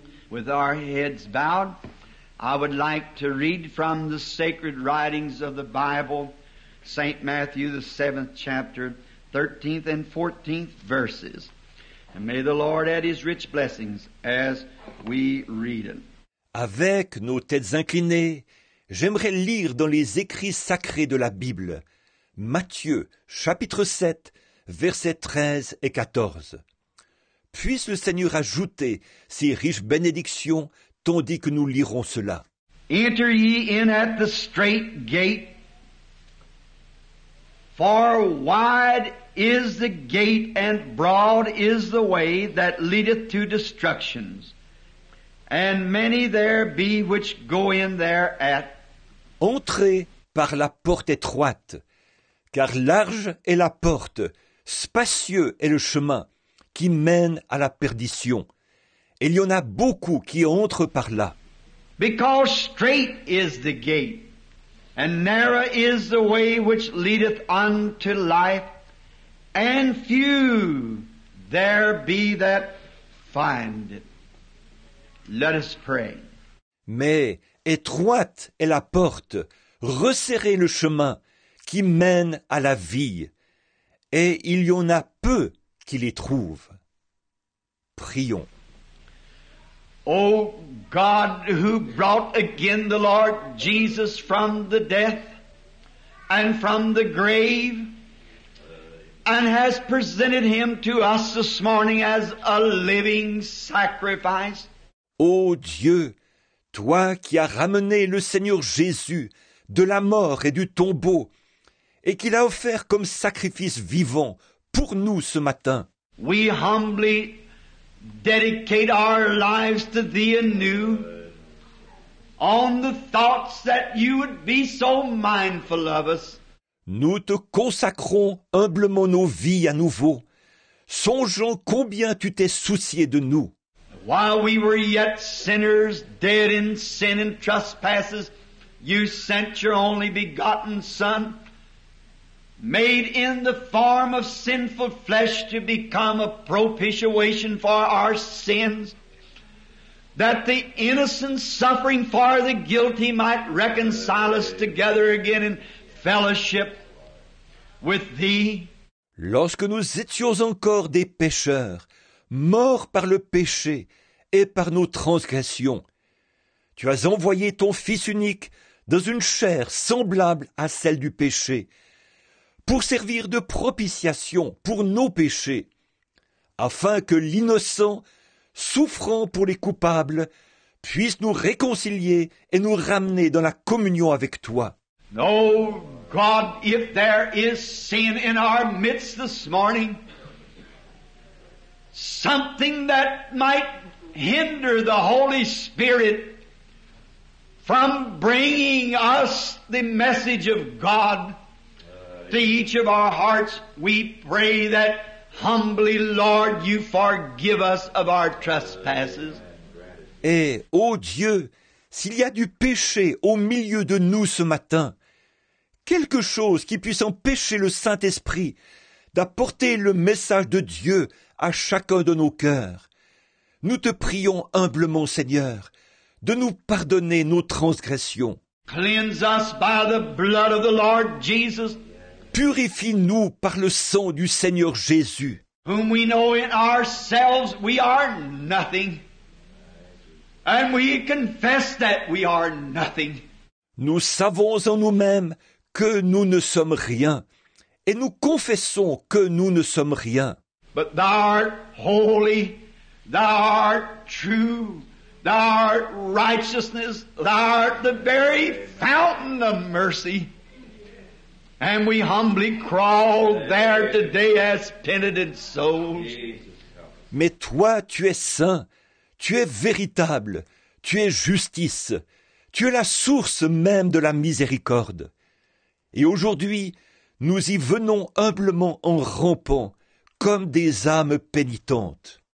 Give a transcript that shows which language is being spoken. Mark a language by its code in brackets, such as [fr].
[en] With our heads bowed, I would like to read from the sacred writings of the Bible, St. Matthew, the 7th chapter, 13th and 14th verses. And may the Lord add His rich blessings as we read it. [fr] Avec nos têtes inclinées, j'aimerais lire dans les écrits sacrés de la Bible, Matthieu, chapitre 7, versets 13 et 14. Puisse le Seigneur ajouter ces riches bénédictions tandis que nous lirons cela. [en] Enter ye in at the strait gate, for wide is the gate and broad is the way that leadeth to destructions, and many there be which go in thereat. [fr] Entrez par la porte étroite, car large est la porte, spacieux est le chemin qui mène à la perdition. Et il y en a beaucoup qui entrent par là. [en] Because strait is the gate, and narrow is the way which leadeth unto life, and few there be that find it. Let us pray. [fr] Mais étroite est la porte, resserré le chemin qui mène à la vie, et il y en a peu qui les trouvent. Prions. [en] O God, who brought again the Lord Jesus from the death and from the grave, and has presented him to us this morning as a living sacrifice. [fr] Ô Dieu, toi qui as ramené le Seigneur Jésus de la mort et du tombeau, et qui l'a offert comme sacrifice vivant pour nous ce matin, [en] We humbly dedicate our lives to Thee anew on the thoughts that You would be so mindful of us. [fr] nous te consacrons humblement nos vies à nouveau, songeant combien tu t'es soucié de nous. [en] While we were yet sinners, dead in sin and trespasses, You sent Your only begotten Son, made in the form of sinful flesh to become a propitiation for our sins, that the innocent suffering for the guilty might reconcile us together again in fellowship with Thee. [fr] Lorsque nous étions encore des pécheurs, morts par le péché et par nos transgressions, tu as envoyé ton Fils unique dans une chair semblable à celle du péché, pour servir de propitiation pour nos péchés, afin que l'innocent, souffrant pour les coupables, puisse nous réconcilier et nous ramener dans la communion avec toi. [en] Oh God, if there is sin in our midst this morning, something that might hinder the Holy Spirit from bringing us the message of God to each of our hearts, we pray that humbly, Lord, You forgive us of our trespasses. [fr] Et, ô Dieu, s'il y a du péché au milieu de nous ce matin, quelque chose qui puisse empêcher le Saint-Esprit d'apporter le message de Dieu à chacun de nos cœurs, nous te prions humblement, Seigneur, de nous pardonner nos transgressions. [en] Cleanse us by the blood of the Lord Jesus, [fr] Purifie-nous par le sang du Seigneur Jésus, [en] whom we know in ourselves we are nothing. And we confess that we are nothing. [fr] Nous savons en nous-mêmes que nous ne sommes rien, et nous confessons que nous ne sommes rien. [en] But Thou art holy, Thou art true, Thou art righteousness, Thou art the very fountain of mercy. And we humbly crawl there today as penitent souls. [fr] Mais toi, tu es saint, tu es véritable, tu es justice, tu es la source même de la miséricorde. Et aujourd'hui, nous y venons humblement en rampant, comme des âmes pénitentes.